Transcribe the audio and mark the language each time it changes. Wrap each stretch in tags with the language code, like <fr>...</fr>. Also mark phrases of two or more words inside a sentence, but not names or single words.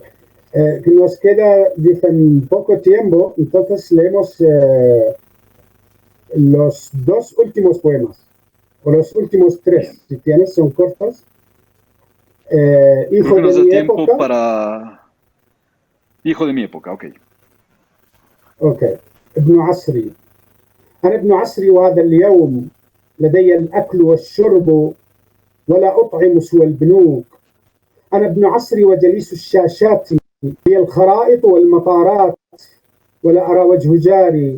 <es>Nos queda, dicen, poco tiempo, entonces leemos los dos últimos poemas, o los últimos tres, Bien, si tienes, son cortos. creo Hijo que de nos da mi tiempo época. para Hijo de mi época, ok.</es> <ar>أوكي. ابن عصري. أنا ابن عصري وهذا اليوم لدي الأكل والشرب ولا أطعم سوى البنوك. أنا ابن عصري وجليس الشاشات هي الخرائط والمطارات ولا أرى وجه جاري.</ar>